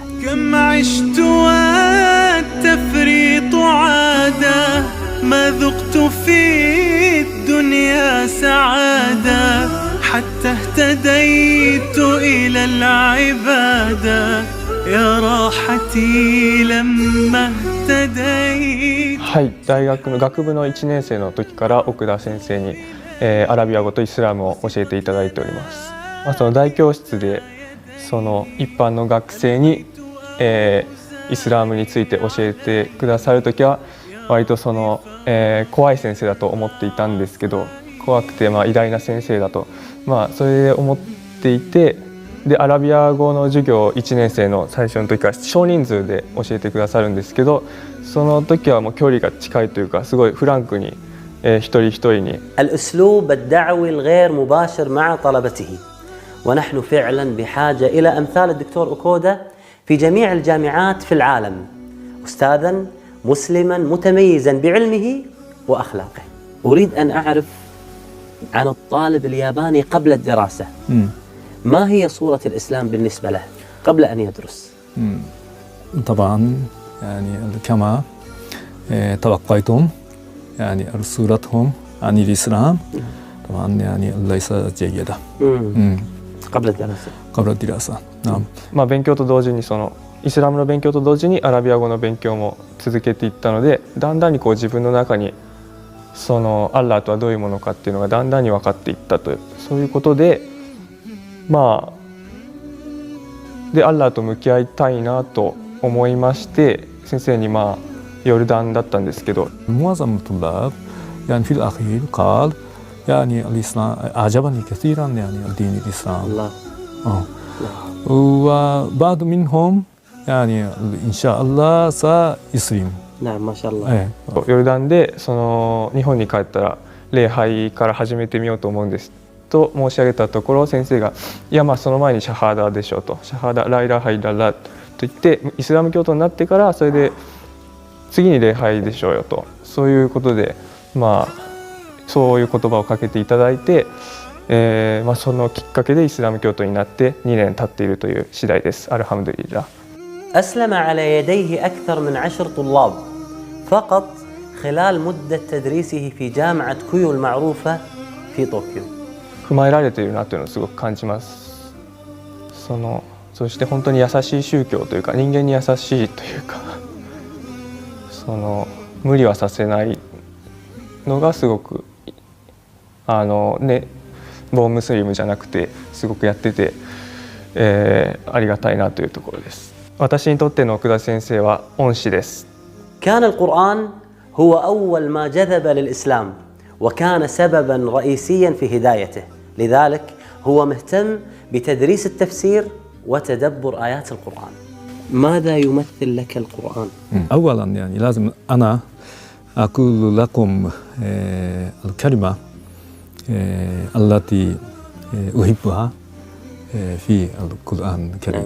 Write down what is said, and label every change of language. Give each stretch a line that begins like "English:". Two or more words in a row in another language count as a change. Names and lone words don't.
Arabic: كم عشت والتفريط عادة ما ذقت في الدنيا سعادة حتى اهتديت إلى العبادة يا راحتي لما اهتديت.
Japanese: はい、大学の学部の1年生の時から奥田先生に、アラビア語とイスラムを教えていただいております。その大教室で、 その一般の学生に、イスラムについて教えてくださるときは割とその、怖い先生だと思っていたんですけど、怖くて偉大な先生だと、それで思っていて、でアラビア語の授業1年生の最初の時から少人数で教えてくださるんですけど、その時はもう距離が近いというかすごいフランクに、一人一人に。
Arabic: الأسلوب الدعوي الغير مباشر مع طلبته، ونحن فعلا بحاجة إلى أمثال الدكتور أوكودا في جميع الجامعات في العالم، أستاذا مسلما متميزا بعلمه وأخلاقه. أريد أن أعرف عن الطالب الياباني قبل الدراسة. ما هي صورة الإسلام بالنسبة له قبل أن يدرس؟ طبعا يعني كما توقعتم يعني صورتهم عن الإسلام طبعا يعني ليس جيدة قبل الدراسة. قبل الدراسة نعم.
Japanese: 勉強と同時にそのイスラムの勉強と同時にアラビア語の勉強も続けていったので、だんだんにこう自分の中にそのアッラーとはどういうものかっていうのがだんだんに分かっていったという、そういうことででアッラーと向き合いたいなと思いまして、先生にヨルダンだったんですけど、
Arabic: معظم الطلاب يعني في الأخير قال يعني الإسلام أعجبني كثيرا يعني دين الإسلام. الله. وبعض منهم يعني إن شاء الله سيسلم. نعم ما شاء الله.
Japanese: ヨルダンでその日本に帰ったら礼拝から始めてみようと思うんですと申し上げたところ、先生がいやその前にシャハーダでしょうと、シャハーダ
Arabic: لا إله إلا الله
Japanese: と言ってイスラム教徒になってからそれで次に礼拝でしょうよと、そういうことでそういう言葉をかけていただいて、そのきっかけでイスラム教徒になって2年経っているという次第です。
Arabic: الحمد لله. أسلم على يديه أكثر من 10 طلاب فقط خلال مدة تدريسه في جامعة كيو المعروفة في طوكيو.
Japanese: 踏まえられているなというのをすごく感じます。そして本当に優しい宗教というか、人間に優しいというか、無理はさせないのがすごくボンムスリムじゃなくてすごくやってて、ありがたいなというところです。私にとっての奥田先生は恩師です。
Arabic: كان القرآن هو أول ما جذب للإسلام وكان سببا رئيسيا في هدايته، لذلك هو مهتم بتدريس التفسير وتدبر آيات القرآن. ماذا يمثل لك القرآن؟ أولا يعني لازم أنا أقول لكم الكلمة التي أحبها في القرآن الكريم.